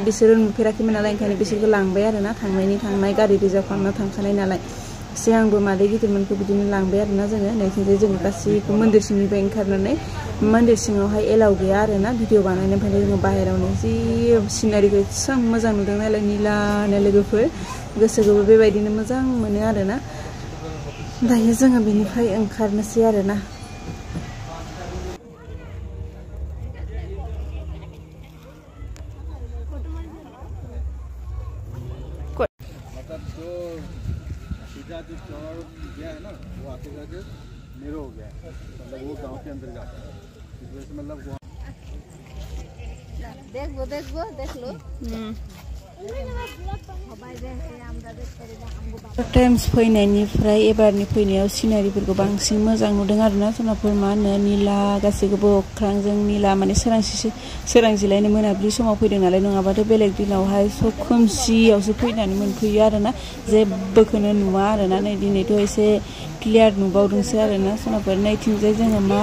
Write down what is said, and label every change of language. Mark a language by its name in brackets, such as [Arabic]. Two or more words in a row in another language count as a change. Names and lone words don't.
[Bodo] बिसोरो नुफेराखैमोन नालाय ओंखायनो बिसोरखौ लांबाय आरोना थांनाय गारि रिजार्भ खालामना थांखानाय नालाय सिगांबो मादै गिदिरमोनखौ बिदिनो लांबाय आरोना जोङो नैथिंजाय जोङो गासैबो मन्दिर सिंनिफ्राय ओंखारनानै मन्दिर सिङावहाय एलाव गैया आरोना भिडिअ बानायनो ओमफ्राय जोङो बाहेरावनो जि सिनारिखौ एसेबां मोजां नुदों नालाय निलानो लोगोफोर गोसोखौबो बेबायदिनो मोजां मोनो आरोना दायो जोङो बेनिफ्राय ओंखारनोसै आरोना [Hindi] जो चौड़ा गया है ना वो आते जाके मेरो हो गया मतलब वो गांव के अंदर जाता है इस वजह से मतलब देख लो [Bodo] टाइम्स फैनायनिफ्राय एबारनि फैनायाव सिनारिफोरखौ बांसिन मोजां नुदों आरोना सोनाबफोर मा होनो निला गासैखौबो अख्रांजों निला माने सोरांजिलायनो मोनाबिलि समाव फैदों नालाय नङाबाथ' बेलेग दिनावहाय सब खोमसियावसो फैनानै मोनफैयो आरोना जेबोखौनो नुवा आरोना नै दिनैथ' एसे क्लियार नुबावदोंसो आरोना सोनाबफोर नैथिंजाय जोङो मा